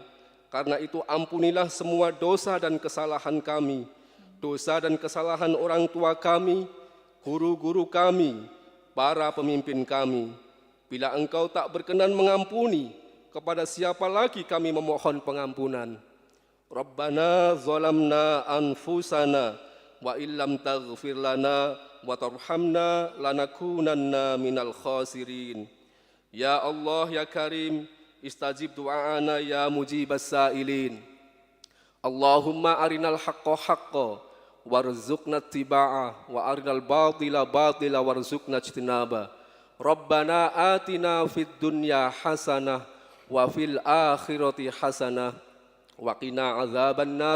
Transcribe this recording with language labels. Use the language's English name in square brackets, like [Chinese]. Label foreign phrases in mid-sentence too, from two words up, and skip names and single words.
[Indonesian] Karena itu ampunilah semua dosa dan kesalahan kami, dosa dan kesalahan orang tua kami, guru-guru kami, para pemimpin kami. Bila Engkau tak berkenan mengampuni, kepada siapa lagi kami memohon pengampunan? [Arabic] ربنا ظلمنا أنفسنا وإن لم تغفر لنا وترحمنا لنكونن من الخاسرين. يا الله يا كريم استجب دعاءنا يا مجيب السائلين. اللهم أرنا الحق حقا وارزقنا اتباعه وأرنا الباطل باطلا وارزقنا اجتنابه. ربنا آتنا في الدنيا حسنة وفي الآخرة حسنة وقنا عذاب النار.